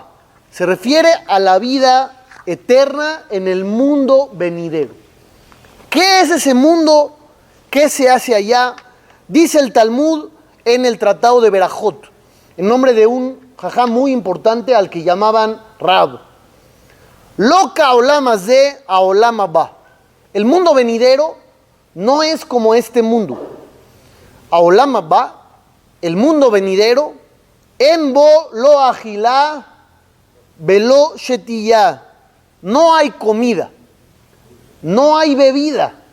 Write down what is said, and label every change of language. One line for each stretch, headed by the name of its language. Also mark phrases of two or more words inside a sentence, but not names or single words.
Spanish: Se refiere a la vida eterna en el mundo venidero. ¿Qué es ese mundo? ¿Qué se hace allá? Dice el Talmud en el Tratado de Berajot, en nombre de un jajam muy importante al que llamaban Rab.
Hebrew: לא כעולם הזה העולם הבא.
Spanish: El mundo venidero no es como este mundo.
Hebrew: העולם הבא,
Spanish: el mundo venidero,
Hebrew: אין בו לא אכילה ולא שתייה.
Spanish: No hay comida, no hay bebida.